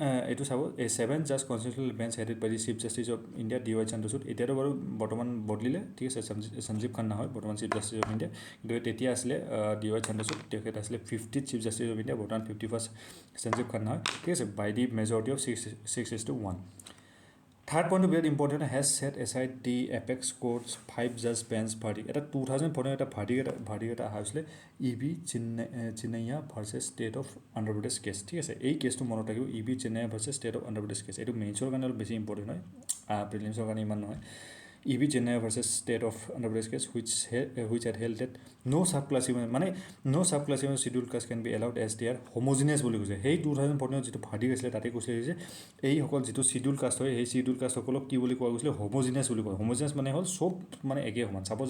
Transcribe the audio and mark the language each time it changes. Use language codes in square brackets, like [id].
[as] এইটো [en] চাব 7 just constitutional bench headed by the chief justice of India DY Chandrachud [as] এতিয়াতো বাৰু বৰ্তমান বদলিলে ঠিক আছে সঞ্জীৱ খান্না হয় বৰ্তমান চিফ জাষ্টিছ অফ ইণ্ডিয়া কিন্তু তেতিয়া আছিলে DY চন্দ্ৰচূড় তেখেত আছিলে 50th chief justice of India বৰ্তমান 51st সঞ্জীৱ খান্না হয় ঠিক আছে by the majority of 6:1 [en] Third point very important has set aside the apex court's 5 judge bench verdict. [as] এটা 2014 এটা verdict এটা হৈছিলে ইবি চিন্নাইয়া versus state of Andhra Pradesh cash ঠিক আছে এই কেছটো মনত ৰাখিব ইবি চিন্নাইয়া versus state of Andhra Pradesh cash এইটো মেইনছৰ কাৰণে অলপ বেছি ইম্পৰ্টেণ্ট হয় প্ৰিলিমছৰ কাৰণে ইমান নহয় ইবি Chennai versus state of Andhra Pradesh cash which [en] had held that no subclassification মানে no subclassification scheduled caste can be allowed as they are homogeneous [as] বুলি কৈছে সেই 2014 যিটো ভাৰ্ডিক্ট আছিলে তাতে কৈছিলে যে এইসকল যিটো শিডিউল কাষ্ট হয় সেই শিডিউল কাষ্টসকলক কি বুলি কোৱা গৈছিলে হোমোজিনিয়াছ বুলি কয় হোমোজিনিয়াছ মানে হ'ল চব মানে একে সমান